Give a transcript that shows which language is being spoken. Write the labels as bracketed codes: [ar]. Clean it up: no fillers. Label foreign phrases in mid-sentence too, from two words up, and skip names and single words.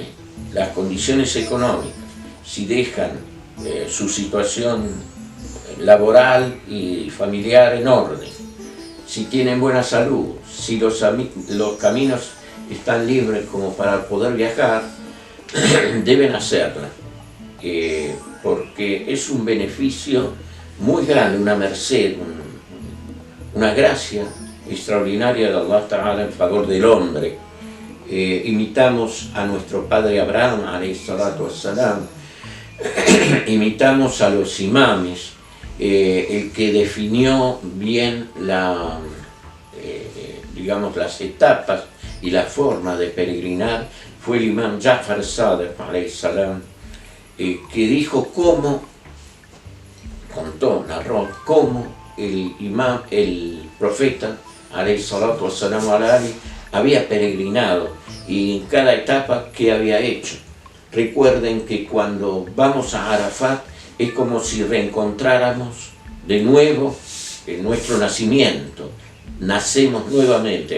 [es] las condiciones económicas, si dejan su situación laboral y familiar en orden, si tienen buena salud, si los caminos están libres como para poder viajar, deben hacerla, porque es un beneficio muy grande, una merced, una gracia extraordinaria de [ar] الله تعالى [es] en favor del hombre. Imitamos a nuestro padre Abraham, [ar] عليه الصلاة والسلام, [es] imitamos a los imames, el que definió bien digamos, las etapas y la forma de peregrinar fue el imam Ja'far Sadiq, [ar] عليه السلام, [es] que dijo cómo, narró cómo el profeta, [ar] عليه الصلاة والسلام, [es] había peregrinado y en cada etapa qué había hecho. Recuerden que cuando vamos a Arafat es como si reencontráramos de nuevo nuestro nacimiento, nacemos nuevamente.